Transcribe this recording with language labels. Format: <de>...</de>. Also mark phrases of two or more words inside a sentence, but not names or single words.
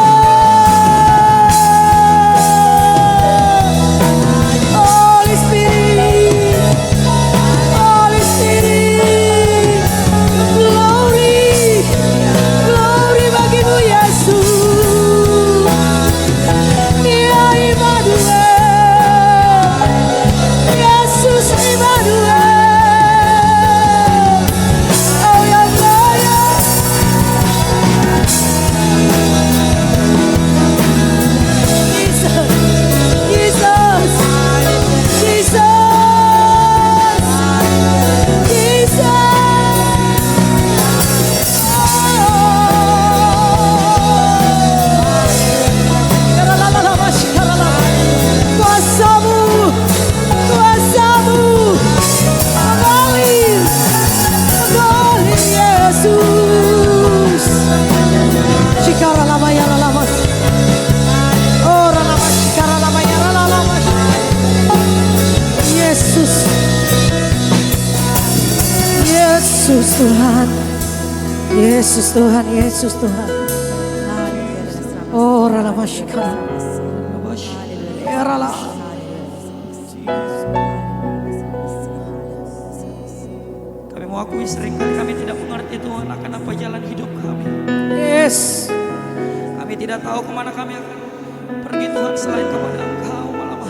<en>Holy Spirit, Holy Spirit, glory, glory bagimu Yesus.</en> <id>Dia Immanuel, Yesus Immanuel. Oh ya saya. Jesus, Jesus, Jesus, kuasamu, kuasamu, mengalir, mengalir Yesus. Shikara lamaya lalamas, oh lalamas, shikara lamaya lalamas. Yesus, Yesus Tuhan, Yesus Tuhan, Yesus Tuhan. Oh lalamas, shikara, ya lalamas. Kami mengakui seringkali kami tidak mengerti Tuhan akan apa jalan hidup kami. Yes, Kami tidak tahu kemana kami akan pergi Tuhan selain kepada Engkau malam hari.</id>